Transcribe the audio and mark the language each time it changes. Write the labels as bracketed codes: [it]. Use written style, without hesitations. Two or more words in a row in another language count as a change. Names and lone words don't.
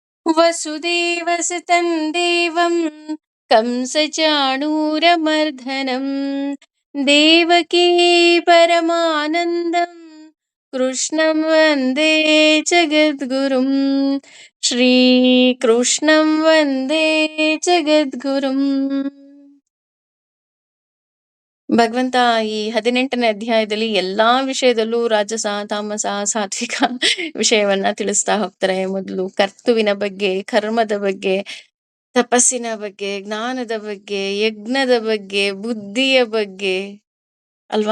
[sa] वसुदेवसुतं देवं कंसचाणूरमर्दनं देवकी परमानन्दं कृष्णं वन्दे जगद्गुरुं श्रीकृष्णं वन्दे जगद्गुरुम्. [kn] ಭಗವಂತ ಈ 18ನೇ ಅಧ್ಯಾಯದಲ್ಲಿ ಎಲ್ಲಾ ವಿಷಯದಲ್ಲೂ ರಾಜಸ, ತಾಮಸ, ಸಾತ್ವಿಕ ವಿಷಯವನ್ನ ತಿಳಿಸ್ತಾ ಹೋಗ್ತಾರೆ. ಮೊದಲು ಕರ್ತುವಿನ ಬಗ್ಗೆ, ಕರ್ಮದ ಬಗ್ಗೆ, ತಪಸ್ಸಿನ ಬಗ್ಗೆ, ಜ್ಞಾನದ ಬಗ್ಗೆ, ಯಜ್ಞದ ಬಗ್ಗೆ, ಬುದ್ಧಿಯ ಬಗ್ಗೆ ಅಲ್ವಾ.